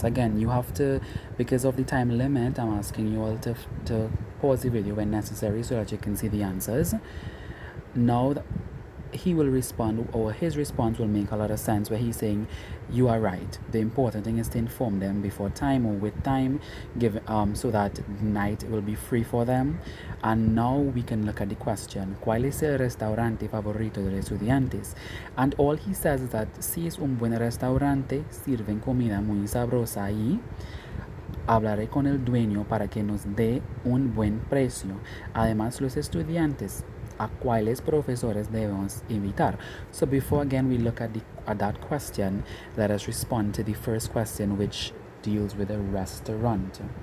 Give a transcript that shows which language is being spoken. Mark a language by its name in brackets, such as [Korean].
[English] Again, you have to, because of the time limit, I'm asking you all to pause the video when necessary so that you can see the answers. Now, he will respond, or his response will make a lot of sense, where he's saying, you are right. The important thing is to inform them before time or with time, so that night will be free for them. And now we can look at the question, [Spanish] ¿cuál es el restaurante favorito de los estudiantes? [English] And all he says is that [Spanish] si es un buen restaurante, sirven comida muy sabrosa y hablaré con el dueño para que nos dé un buen precio. Además, los estudiantes, a cuáles profesores debemos invitar. [English] So before again we look at that question, let us respond to the first question, which deals with a restaurant.